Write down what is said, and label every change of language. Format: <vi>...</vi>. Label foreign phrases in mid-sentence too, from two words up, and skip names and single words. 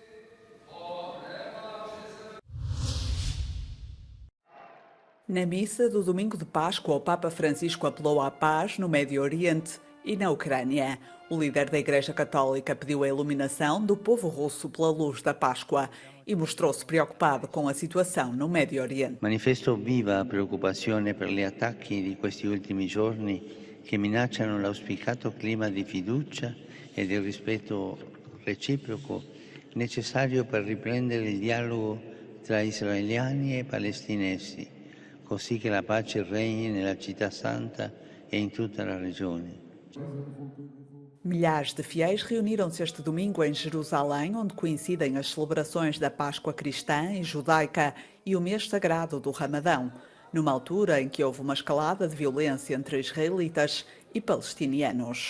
<pt>Na missa do domingo de Páscoa, o Papa Francisco apelou à paz no Médio Oriente e na Ucrânia. O líder da Igreja Católica pediu a iluminação do povo russo pela luz da Páscoa e mostrou-se preocupado com a situação no Médio Oriente.</pt> <it>Manifesto viva preoccupazione per gli attacchi di questi ultimi giorni che minacciano l'auspicato clima di fiducia e di rispetto reciproco necessario per riprendere il dialogo tra israeliani e palestinesi, così che la pace regni nella città santa e in tutta la regione.</it> <pt>Milhares de fiéis reuniram-se este domingo em Jerusalém, onde coincidem as celebrações da Páscoa cristã e judaica e o mês sagrado do Ramadão, numa altura em que houve uma escalada de violência entre israelitas e palestinianos.</pt>